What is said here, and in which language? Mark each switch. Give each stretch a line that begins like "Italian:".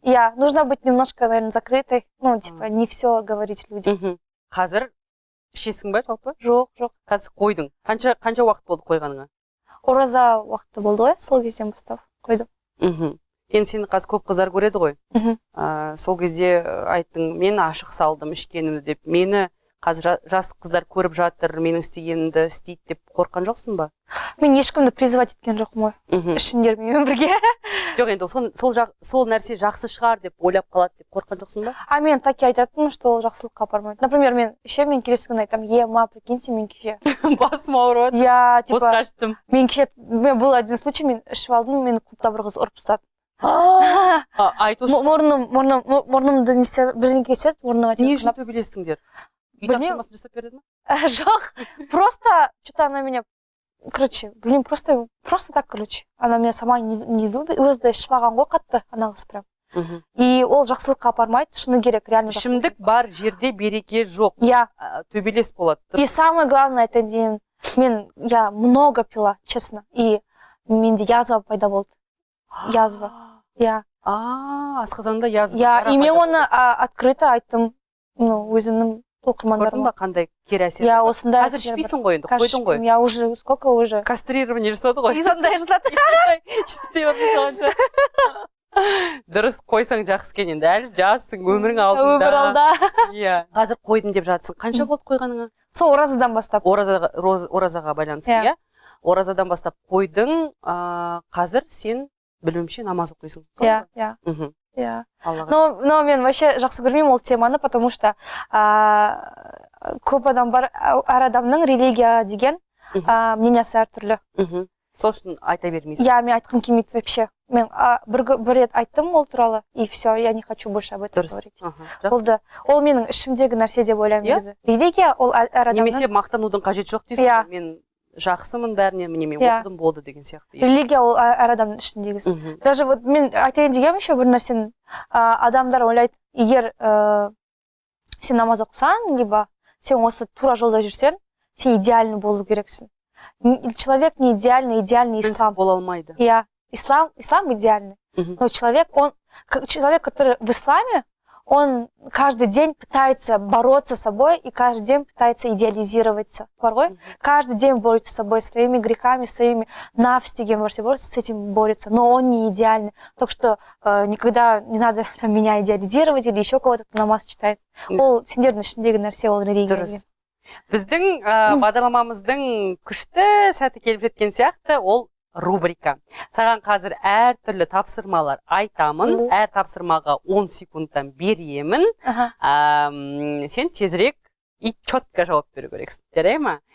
Russian: Иә, нужно быть немножко, наверное, закрытой. Ну, типа, не все говорить людям.
Kazakh: Қазір ішесің ба жалпы? Жоқ. Қазір қойдың. Қанша уақыт болды қойғаныңа? Ораза уақыты болды ғой, сол кезден бастап қойдым. Енді сені қазір көп қыздар көреді ғой. Сол кезде айттың, мен ашық салдым ішкенімді деп. Мені қазір жас қыздар көріп жатыр, менің істегенімді істейді деп қорқан жоқсың ба? Мен ешкімді призывать еткен жоқпын ғой. Ішіңдер менімен бірге. Жоқ, енді сол нәрсе жақсы шығар деп ойлап қалады деп қорқан жоқсың ба? Мен таки айтатынмын, что ол жақсылыққа апармайды. Например, мен келесі күні айтамын, ма, прикиньте, мен кеше. Басым ауырып. Я, типа, босқа аштым. Мен кеше,
Russian: был один случай,
Kazakh: мен ішіп алдым, мені клубта бір қыз ұрып тастады. Айтушы. Мұрнымды бірдеңке істеді, мұрныма не үшін төбелестіңдер? Үй тапсырмасын жасап береді ма?
Russian: Жоқ, просто что-то она меня, короче, блин, просто так, короче, она меня сама не любит,
Kazakh: өзі де ішіп алған ғой қатты, ана қыз прям. и ол жақсылыққа апармайды, шыны керек, реально ішімдік бар жерде береке жоқ. Я. Төбелес болады.
Russian: И самое главное, это деймін, я много пила, честно, и
Kazakh: менде язва пайда болды. Язва. Я. Асқазанда язва. Я, и мен оны открыто айттым, өзімнің оқырмандарым ба қандай кері әсер? Я, осындай. Қазір ішпейсің ғой енді, қойдың ғой.
Russian: Я уже, сколько уже?
Kazakh: Кастрирование жасады ғой. И сондай жасады. Дұрыс қойсаң жақсы екен, енді әлі жассың, өмірің алдында. Өмір алда. Иә. Қазір қойдым деп жатсың. Қанша болды қойғаныңа? Сол оразадан бастап. Оразаға байланысты, иә? Оразадан бастап қойдың, қазір сен білуімше намаз оқисың. Иә, иә. Yeah. Но мен вообще жақсы көрмеймін ол теманы,
Russian: потому что
Kazakh: көп адам бар, әр адамның религия деген мнениясы әртүрлі. Сол үшін айта бермейсің. Я, мен айтқым келмейді вообще. Мен бір рет айттым ол туралы,
Russian: и все, я не хочу больше об этом говорить.
Kazakh: Болды. Ол менің ішімдегі нәрсе деп ойлаймын. Религия ол әр адамның. Немесе мақтанудың қажеті жоқ дейсің. Мен жақсымын бәріне, мен оқыдым болды деген сияқты. Религия ол әр адамның ішіндегісі. Даже вот мен айтайын дегенім еще бір нәрсені, адамдар ойлайды, егер сен намаз оқысаң, либо сен осы тура жолда жүрсең, сен идеальный болу керексің.
Russian: Человек не идеальный, идеальный ислам.
Kazakh: Бола алмайды.
Russian: Я. Ислам идеальный. Но человек, который в исламе, он каждый день пытается бороться с собой и каждый день пытается идеализироваться. Порой каждый день борется с собой, своими грехами, своими навстигами, с этим борется. Но он не идеальный. Так что никогда не надо меня идеализировать или еще кого-то, кто намаз читает.
Kazakh: Ол сендердің ішіндегі нәрсе, ол религия. Дұрыс. Біздің бағдарламамыздың күшті сәті келіп жеткен сияқты, ол рубрика. Саған қазір әр түрлі тапсырмалар айтамын, әр тапсырмаға 10 секундтан беремін. Сен тезірек
Russian: и четко
Kazakh: жауап беру керексің. Жарай ма?